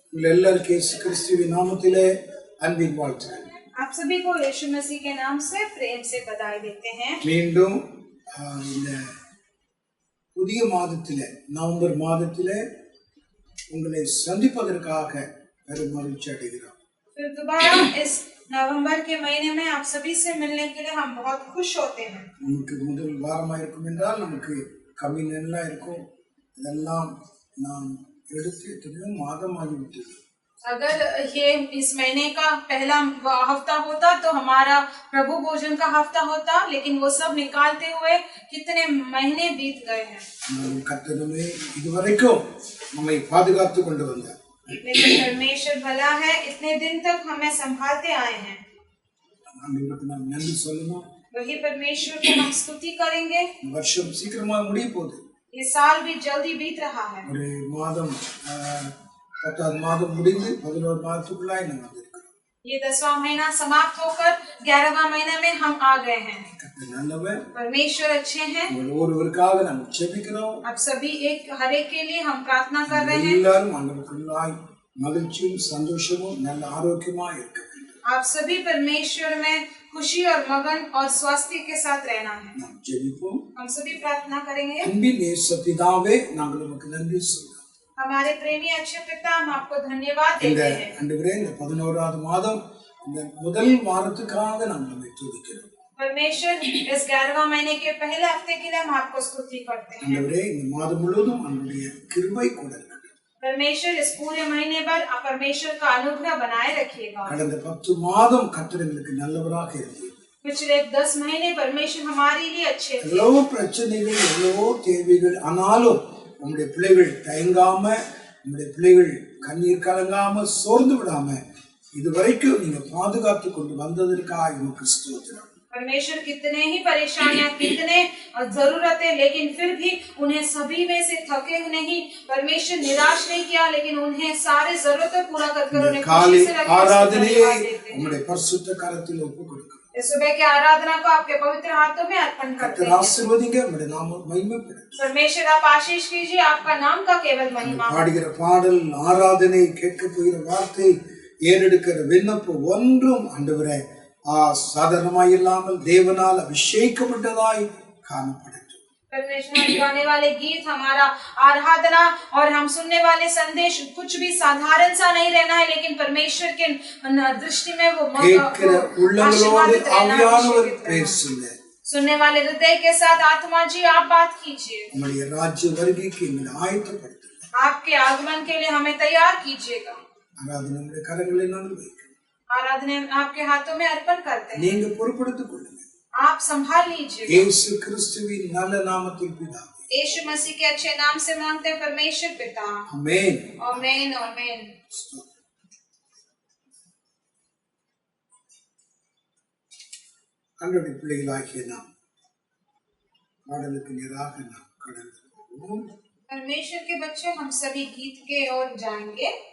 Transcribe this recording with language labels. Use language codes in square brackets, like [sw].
[ta] எல்லாருக்கும் இயேசு கிறிஸ்துவின் நாமத்திலே அன்பின் வாழ்த்துக்கள். [hi] आप सभी को यीशु मसीह के नाम से प्रेम से बधाई देते हैं. [ta] மீண்டும் இந்த புதிய மாதத்திலே நவம்பர் மாதத்திலே உங்களை சந்திப்பதற்காக பெரும் மகிழ்ச்சி அடைகிறோம். [hi] फिर दोबारा इस नवंबर के महीने में आप सभी से मिलने के लिए हम बहुत खुश होते हैं. [ta] நமக்கு முதல் வாரமா இருக்கும் என்றால் நமக்கு கம்யூனியன் எல்லாம் இருக்கும். இதெல்லாம் நாம் எடுத்து எத்தனையோ மாதமாகிவிட்டது. [hi] अगर ये इस महीने का पहला हफ्ता होता तो हमारा प्रभु भोजन का हफ्ता होता, लेकिन वो सब निकालते हुए कितने महीने बीत गए हैं. [ta] கர்த்தர் நம்மை இதுவரைக்கும் நம்மை பாதுகாத்து கொண்டு வந்தார். [hi] लेकिन परमेश्वर भला है, इतने दिन तक हमें संभालते आए हैं. [ta] ஆண்டவருக்கு நாம் நன்றி சொல்லணும். [hi] वही परमेश्वर को हम स्तुति करेंगे. [ta] வருஷம் சீக்கிரமா முடிய போகுது. [hi] ये साल भी जल्दी बीत रहा है. [ta] ஒரு மாதம் 10வது மாதம் முடிந்து 11வது மாதத்துக்குள்ளாய் நம்ம வந்திருக்கிறோம். [hi] ये 10वां महीना समाप्त होकर 11वां महीना में हम आ गए हैं. [ta] கர்த்தர் நல்லவர். [hi] परमेश्वर अच्छे हैं. [ta] ஒவ்வொருவருக்காக நாம் ஜெபிக்கிறோம். [hi] आप सभी हर एक के लिए हम प्रार्थना कर रहे हैं. [ta] எல்லாரும் ஆண்டவருக்குள்ளாய் மகிழ்ச்சியும் சந்தோஷமும் நல்ல ஆரோக்கியமா இருக்க வேண்டும். [hi] आप सभी परमेश्वर में खुशी और मगन और स्वास्थ्य के साथ रहना है. [ta] நாம் ஜெபிப்போம். [hi] हम सभी प्रार्थना करेंगे. [ta] அன்பின் நேச பிதாவே, நாங்கள் உமக்கு நன்றி சொல்கிறோம். [hi] हमारे प्रेमी अच्छे पिता, हम आपको धन्यवाद देते हैं. [ta] ஆண்டவரே, இந்த 11வது மாதம் இந்த முதல் வாரத்துக்காக நாங்கள் உம்மை துதிக்கிறோம். [hi] परमेश्वर इस 11वां महीने के पहले हफ्ते के लिए हम आपको स्तुति करते हैं. [ta] ஆண்டவரே, இந்த மாதம் முழுவதும் உம்முடைய கிருபை கூட இருக்கட்டும். [hi] परमेश्वर इस पूरे महीने भर परमेश्वर का अनुग्रह बनाए रखिएगा. [ta] கடந்த 10 மாதம் கர்த்தர் எங்களுக்கு நல்லவராக இருந்தார். [hi] पिछले 10 महीने परमेश्वर हमारे लिए अच्छे थे. [ta] எவ்வளவோ பிரச்சனைகள், எவ்வளவோ தேவைகள், ஆனாலும் உம்முடைய பிள்ளைகள் தயங்காம, உம்முடைய பிள்ளைகள் கண்ணீர் கலங்காம, சோர்ந்து விடாம இதுவரைக்கும் நீங்க பாதுகாத்து கொண்டு வந்ததற்காக உமக்கு ஸ்தோத்திரம். [hi] परमेश्वर कितने ही परेशानियां, कितने जरूरतें, लेकिन फिर भी उन्हें सभी में से थके नहीं, परमेश्वर निराश नहीं किया, लेकिन उन्हें सारे जरूरतें पूरा करके उन्हें खुशी से रखा. [ta] ஆராதனையை உம்முடைய பரிசுத்த கரத்தில் ஒப்புக்கொடுக்கிறோம். [hi] इस सुबह की आराधना को आपके पवित्र हाथों में अर्पण करते हैं. [ta] ஆசீர்வதிங்க, உம்முடைய நாமம் மகிமைப்படட்டும். [hi] परमेश्वर आप आशीष कीजिए, आपका नाम का केवल महिमा. [ta] பாடுகிற பாடல், ஆராதனை, கேட்க போகிற வார்த்தை, ஏறெடுக்கிற விண்ணப்பம் ஒன்றும் ஆண்டவரே சாதாரணமாய் இல்லாமல் தேவனால் அபிஷேகப்பட்டதாய் காணப்படட்டும். [hi] परमेश्वर गाने वाले गीत, हमारा आराधना और हम सुनने वाले संदेश कुछ भी साधारण सा नहीं रहना है, लेकिन परमेश्वर के दृष्टि में वो [ta] கேட்கிற உள்ளங்களோடு ஆவியானவர் பேசுங்க. [hi] सुनने वाले हृदय के साथ आत्मा जी आप बात कीजिए. [ta] உம்முடைய ராஜ்ய வருகைக்கு எங்களை ஆயத்தப்படுத்துங்க. [hi] आपके आगमन के लिए हमें तैयार कीजिएगा. [ta] ஆராதனை உம்முடைய கரங்களில் நாங்கள் வைக்கிறோம். [hi] आराधना आपके हाथों में अर्पण करते हैं. [ta] நீங்க பொறுப்படுத்திக் கொள்ளுங்க. [hi] आप संभाल लीजिए. [ta] இயேசு கிறிஸ்துவின் நல்ல நாமத்தில் பிதாவே. [hi] यीशु मसीह के अच्छे नाम से मांगते हैं परमेश्वर पिता. [ta] ஆமென். [hi] आमीन आमीन. [ta] ஆண்டவருடைய பிள்ளைகளாகிய நாம் பாடலுக்கு நேராக நாம் கடந்து போவோம். [hi] परमेश्वर के बच्चे, हम सभी गीत के ओर जाएंगे.